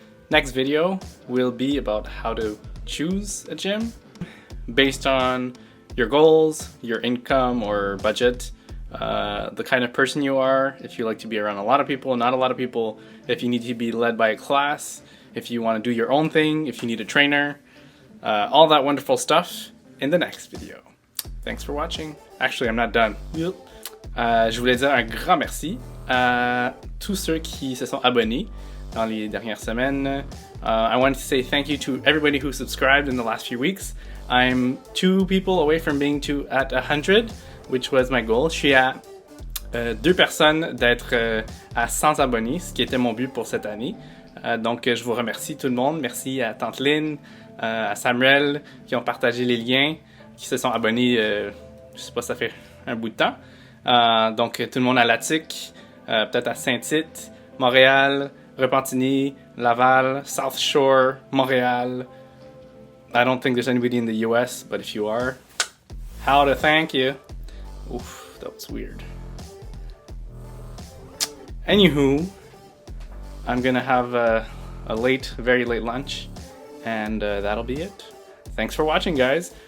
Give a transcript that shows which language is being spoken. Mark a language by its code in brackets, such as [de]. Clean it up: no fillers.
[en] Next video will be about how to choose a gym based on your goals, your income or budget, the kind of person you are, if you like to be around a lot of people, not a lot of people, if you need to be led by a class, if you want to do your own thing, if you need a trainer, all that wonderful stuff in the next video. Thanks for watching. Actually, I'm not done. [fr] Je voulais dire un grand merci à tous ceux qui se sont abonnés dans les dernières semaines. [en] I want to say thank you to everybody who subscribed in the last few weeks. I'm 2 people away from being at 100, which was my goal. [fr] Je suis à 2 personnes d'être à 100 abonnés, ce qui était mon but pour cette année. Donc je vous remercie tout le monde. Merci à Tante Lynn, à Samuel qui ont partagé les liens, qui se sont abonnés, je sais pas, ça fait un bout de temps. Donc tout le monde à Latic, peut-être à Saint-Tite, Montréal, Repentigny, Laval, South Shore, Montréal. [en] I don't think there's anybody in the US, but if you are, how to thank you. Oof, that was weird. Anywho, I'm gonna have a very late lunch, and that'll be it. Thanks for watching, guys.